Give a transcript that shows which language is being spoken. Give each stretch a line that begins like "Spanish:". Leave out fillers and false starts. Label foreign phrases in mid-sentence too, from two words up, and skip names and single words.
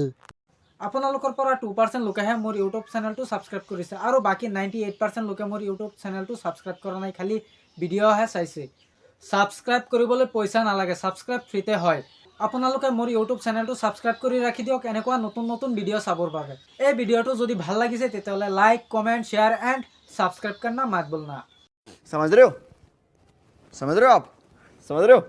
Assamese: আপোনালোকৰ পৰা 2% লোকেহে মোৰ ইউটিউব চেনেলটো ছাবস্ক্ৰাইব কৰিছে, আৰু বাকী 98% লোকে মোৰ ইউটিউব চেনেলটো ছাবস্ক্ৰাইব কৰা নাই, খালি ভিডিঅ'হে চাইছে। ছাবস্ক্ৰাইব কৰিবলৈ পইচা নালাগে, ছাবস্ক্ৰাইব ফ্ৰীতে হয়। আপোনালোকে মোৰ ইউটিউব চেনেলটো ছাবস্ক্ৰাইব কৰি ৰাখি দিয়ক এনেকুৱা নতুন ভিডিঅ' চাবৰ বাবে। এই ভিডিঅ'টো যদি ভাল লাগিছে তেতিয়াহ'লে
English: like, comment, share and subscribe
Hindi: करना मत भूलना। समझ रहे हो आप? समझ रहे हो?